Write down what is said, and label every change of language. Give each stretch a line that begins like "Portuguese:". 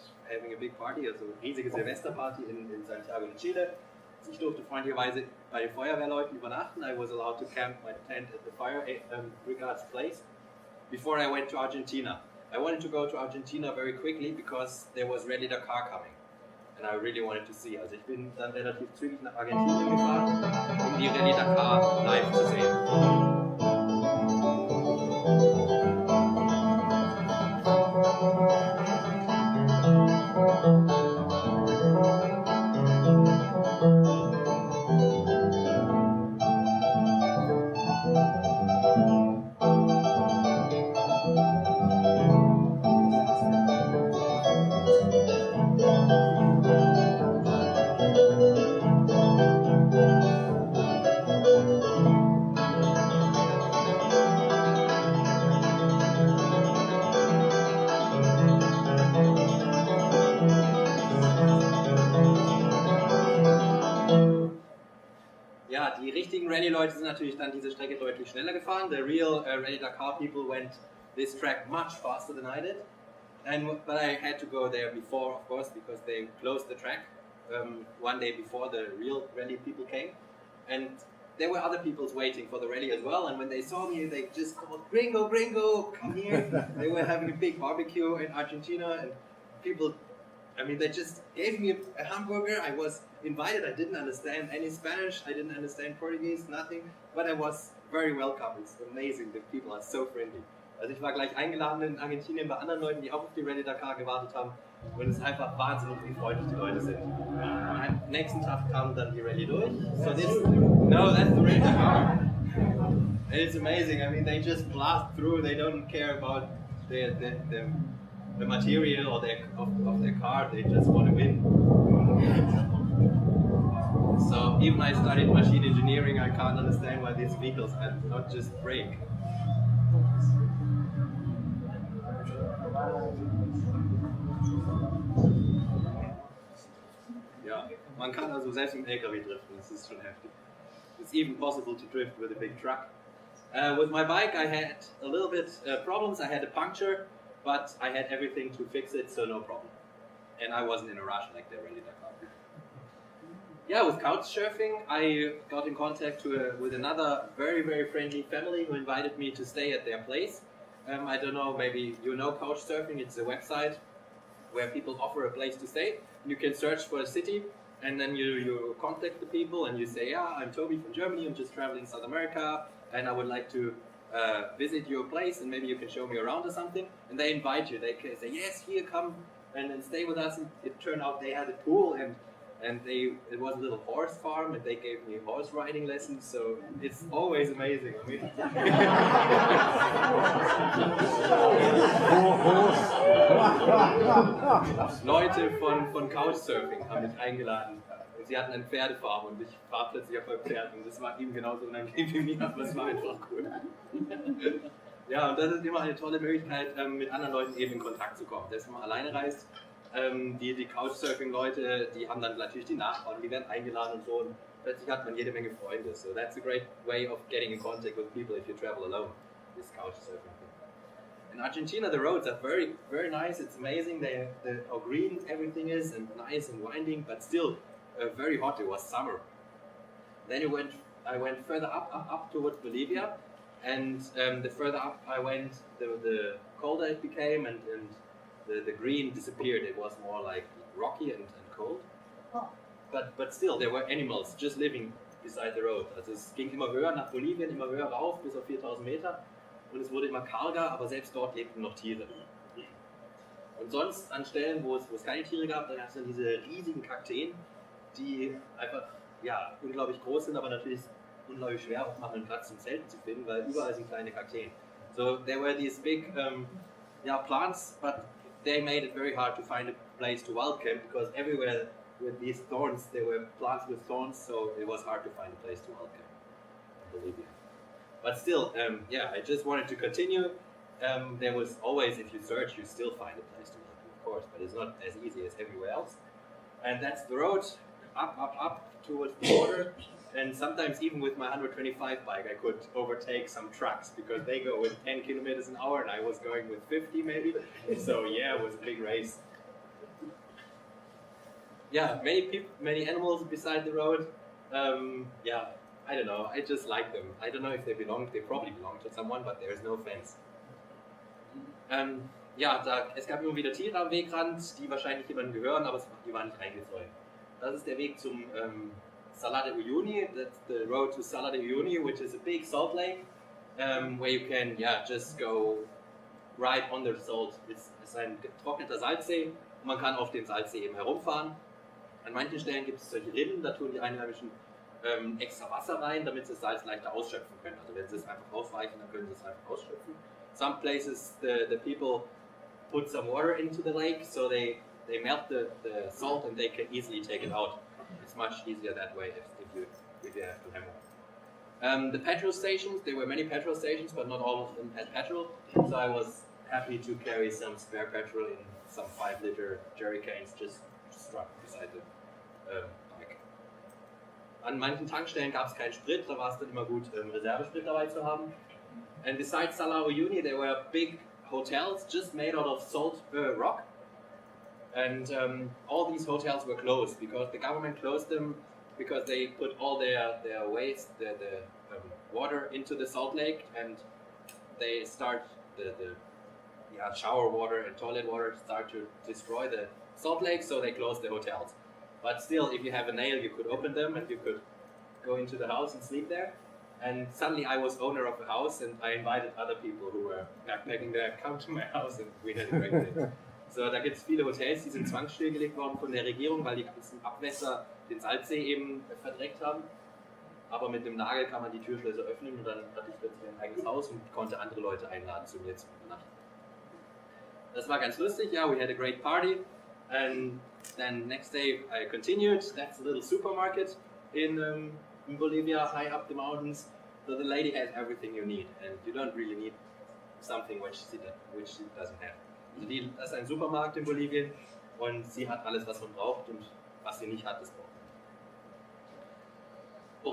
English: having a big party,
German: also eine riesige Silvesterparty in Santiago de Chile. Ich durfte freundlicherweise bei den Feuerwehrleuten übernachten.
English: I was allowed to camp my tent at the fire brigade's place before I went to Argentina. I wanted to go to Argentina very quickly because there was Rally Dakar coming. And I really wanted to see.
German: Also ich bin dann relativ zügig nach Argentinien gefahren, um die Rally Dakar live zu sehen. Ja, die richtigen Rallye-Leute sind natürlich dann diese Strecke deutlich schneller gefahren.
English: The real Rally Dakar people went this track much faster than I did. But I had to go there before, of course, because they closed the track one day before the real rally people came. And there were other people waiting for the rally as well. And when they saw me, they just called, "Gringo, Gringo, come here." They were having a big barbecue in Argentina, and people, I mean, they just gave me a hamburger. I was invited. I didn't understand any Spanish. I didn't understand Portuguese, nothing. But I was very welcome. It's amazing. The people are so friendly.
German: Also ich war gleich eingeladen in Argentinien bei anderen Leuten, die auch auf die Rally Dakar gewartet haben. Und es ist einfach wahnsinnig, wie freundlich die Leute sind. Am nächsten Tag kam dann die Rally durch.
English: So that's the Rally Dakar. And it's amazing. I mean, they just blast through. They don't care about the material or of their car. They just want to win. So even I studied machine engineering, I can't understand why these vehicles can not just brake.
German: Ja, man kann also selbst im LKW driften, das ist schon heftig.
English: It's even possible to drift with a big truck. With my bike I had a little bit problems. I had a puncture, but I had everything to fix it, so no problem. And I wasn't in a rush like the Rally Dakar. Yeah, with couch surfing, I got in contact with another very, very friendly family who invited me to stay at their place. I don't know, maybe you know couch surfing. It's a website where people offer a place to stay. You can search for a city, and then you contact the people and you say, "Yeah, I'm Toby from Germany, I'm just traveling South America, and I would like to visit your place, and maybe you can show me around or something." And they invite you. They say, "Yes, here, come and then stay with us." And it turned out they had a pool, and it was a little horse farm, and they gave me horse riding lessons, so it's always amazing. I mean,
German: Leute von Couchsurfing haben mich eingeladen. Sie hatten eine Pferdefarm und ich war plötzlich auf einem Pferd, und das war ihm genauso unangenehm wie mir, aber es war einfach cool. Ja, und das ist immer eine tolle Möglichkeit, mit anderen Leuten eben in Kontakt zu kommen. Selbst wenn man alleine reist, die Couchsurfing-Leute, die haben dann natürlich die Nachbarn, die werden eingeladen und so, und plötzlich hat man jede Menge Freunde.
English: So that's a great way of getting in contact with people if you travel alone, this couchsurfing thing. In Argentina, the roads are very, very nice. It's amazing how green everything is, and nice and winding, but still very hot. It was summer. Then I went further up towards Bolivia, and the further up I went, the colder it became, and the green disappeared. It was more like rocky and cold. Oh. But still, there were animals just living beside the road.
German: Also es ging immer höher nach Bolivien, immer höher rauf, bis auf 4000 Meter. Und es wurde immer karger, aber selbst dort lebten noch Tiere. Und sonst an Stellen, wo es keine Tiere gab, da gab es dann diese riesigen Kakteen, die einfach ja, unglaublich groß sind, aber natürlich unglaublich schwer auch machen, einen Platz zum Zelten zu finden, weil überall sind kleine Kakteen.
English: So there were these big plants, but they made it very hard to find a place to wild camp, because everywhere with these thorns, there were plants with thorns, so it was hard to find a place to wild camp in Bolivia. But still, I just wanted to continue. There was always, if you search, you still find a place to wild camp, of course, but it's not as easy as everywhere else. And that's the road, up towards the border. And sometimes even with my 125 bike, I could overtake some trucks because they go with 10 kilometers an hour and I was going with 50 maybe. So yeah, it was a big race. yeah, many animals beside the road. Yeah, I don't know. I just like them. I don't know if they belong. They probably belong to someone, but there is no fence.
German: Ja, es gab immer wieder Tiere am Wegrand, die wahrscheinlich jemandem gehören, aber die waren nicht eingezäunt. Das ist der Weg zum Salar de Uyuni.
English: That's the road to Salar de Uyuni, which is a big salt lake, where you can, just go right on the salt.
German: Es ist ein getrockneter Salzsee und man kann auf dem Salzsee eben herumfahren. An manchen Stellen gibt es solche Rinnen, da tun die Einheimischen extra Wasser rein, damit sie das Salz leichter ausschöpfen können. Also wenn sie es einfach ausweichen, dann können sie es einfach ausschöpfen.
English: Some places the people put some water into the lake, so they melt the salt and they can easily take it out. It's much easier that way if you have to hammer. The petrol stations, there were many petrol stations, but not all of them had petrol, so I was happy to carry some spare petrol in some 5-liter jerry cans just stuck beside the bike.
German: An manchen Tankstellen gab es keinen Sprit, da war es dann immer gut, Reservesprit dabei zu haben.
English: And besides Salar Uyuni, there were big hotels just made out of salt rock. And all these hotels were closed because the government closed them because they put all their waste, the water into the salt lake, and they start the shower water and toilet water start to destroy the salt lake, so they closed the hotels. But still, if you have a nail, you could open them and you could go into the house and sleep there. And suddenly I was owner of a house and I invited other people who were backpacking there, come to my house and we had a great day.
German: So, da gibt es viele Hotels, die sind zwangsstillgelegt worden von der Regierung, weil die ganzen Abwässer den Salzsee eben verdreckt haben. Aber mit dem Nagel kann man die Türschlösser öffnen und dann hatte ich plötzlich ein eigenes Haus und konnte andere Leute einladen zu mir zu übernachten. Das war ganz lustig,
English: yeah, we had a great party. And then next day I continued. That's a little supermarket in Bolivia, high up the mountains. So the lady has everything you need, and you don't really need something which she doesn't have.
German: Also das ist ein Supermarkt in Bolivien und sie hat alles, was man braucht, und was sie nicht hat, das braucht man.